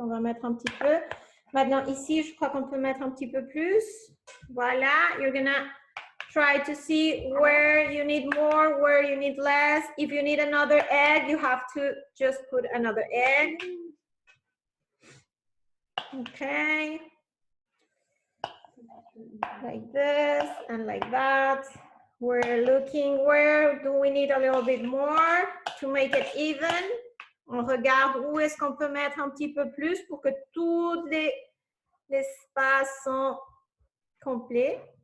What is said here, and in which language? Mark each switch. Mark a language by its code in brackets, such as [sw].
[fr] On va mettre un petit peu. Maintenant, ici, je crois qu'on peut mettre un petit peu plus. Voilà. [en] You're gonna try to see where you need more, where you need less. If you need another egg, you have to just put another egg. Okay. Like this and like that. We're looking where do we need a little bit more to make it even. [fr] On regarde où est-ce qu'on peut mettre un petit peu plus pour que tous les espaces sont complets.